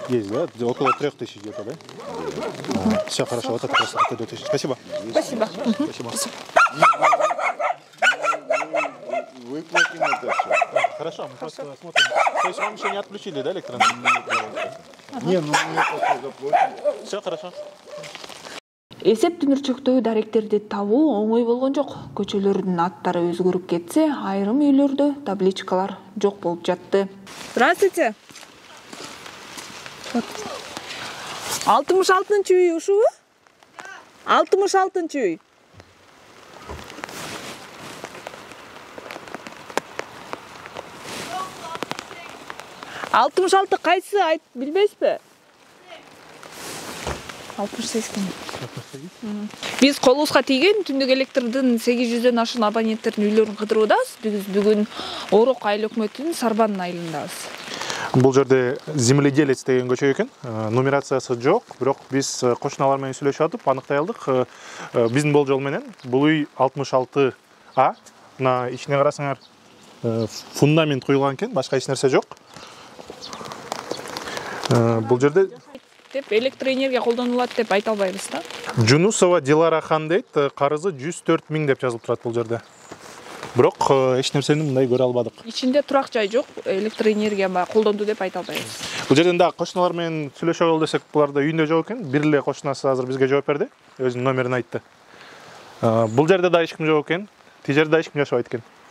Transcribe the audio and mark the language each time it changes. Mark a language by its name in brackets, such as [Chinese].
[Russian] Есть, да? Около 3000 где-то, да? Все, хорошо, вот это просто 2000. Спасибо. Спасибо. Спасибо. Выплатим это все. Хорошо, мы просто смотрим. То есть вам еще не отключили, да, электроэнергию? Не, ну мы это заплатим. Все хорошо. [Kyrgyz] Эсеп түмүрчөктөгү даректерди табуу оңой болгон жок. Көчөлөрдүн аттары өзгөрүп кетсе, айрым үйлөрдө табличкалар жок болуп жатты. [Russian] Здравствуйте. [Kyrgyz] 66-чы үй ушубу? 66-чы үй. Алтымыш алты кайсы айт билбейсизби? 68. Биз колубузга тийген түндүк электрдин 800дөн ашуун абоненттердин үйлөрүн кыдыруудабыз. Биз бүгүн Орок айыл өкмөтүнүн Сарбан айылындабыз. Бул жерде земледелец деген көчө экен. Нумерациясы жок, бирок биз кошуналар менен сүйлөшүп атып аныктай алдык. Биздин болжол менен бул үй 66А. Мына ичине карасаңар, фундамент куюлган экен, башка эч нерсе жок. Бул жерде деп электроэнергия колдонулат деп айта албайбыз да. Жунусова Дилара хан дейт, карызы 104 000 деп жазылып турат бул жерде. Бирок эч нерсени мындай көрө албадык. Ичинде турак жай жок, электроэнергия колдонду деп айта албайбыз. Бул жерден да кошуналар менен сүйлөшө алалы десек, булар да үйүндө жок экен. Бир эле кошунасы азыр бизге жооп берди, өзүнүн номерин айтты. Бул жерде да эч ким жок экен, тиги жерде да эч ким жашабайт экен.